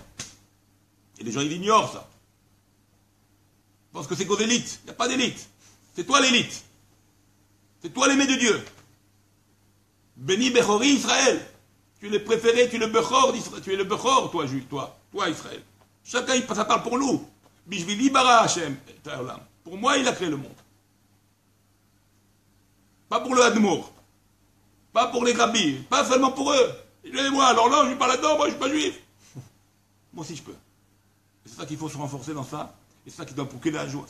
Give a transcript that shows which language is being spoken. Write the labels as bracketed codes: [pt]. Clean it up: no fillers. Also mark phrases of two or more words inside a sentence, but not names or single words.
[fr] Et les gens, ils ignorent ça. Ils pensent que c'est qu'aux élites. Il n'y a pas d'élite. C'est toi l'élite. C'est toi l'aimé de Dieu. [he] בני בכורי ישראל. [fr] Tu es le préféré, tu es le Bechor d'Israël. Tu es le Bechor, toi, Juif, toi Israël. Chacun, ça parle pour nous. [he] בשבילי ברא השם. [fr] Pour moi, il a créé le monde. Pas pour le Hadmour. Pas pour les rabbis. Pas seulement pour eux. Moi, alors là, je ne suis pas là-dedans, moi, je ne suis pas juif. Moi aussi, je peux. Et c'est ça qu'il faut se renforcer dans ça. Et c'est ça qui doit procurer la joie.